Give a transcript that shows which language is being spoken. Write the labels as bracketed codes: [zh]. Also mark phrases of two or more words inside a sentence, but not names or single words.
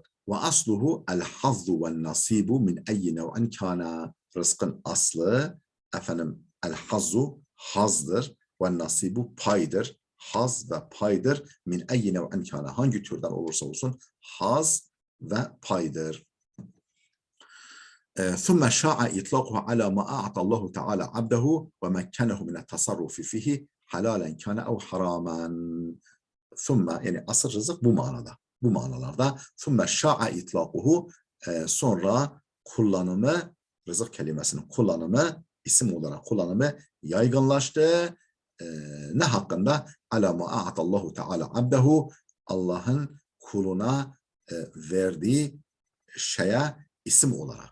[ar] وأصله الحظ والنصيب من أي نوع كان. [tr] Rızkın aslı efendim [ar] الحظ [tr] hazdır [ar] والنصيب [tr] paydır. Haz ve paydır [ar] من أي نوع كان. [tr] Hangi türden olursa olsun haz ve paydır. [ar] ثم شاع إطلاقه على ما أعطى الله تعالى عبده ومكنه من التصرف فيه حلالا كان أو حراما. [tr] ثم yani asıl rızık bu manada. Bu manalarda [ar] ثم شاع إطلاقه [tr] sonra kullanımı rızık kelimesinin kullanımı isim olarak kullanımı yaygınlaştı. Ne hakkında? [ar] على ما أعطى الله تعالى عبده [tr] Allah'ın kuluna verdiği şeye isim olarak.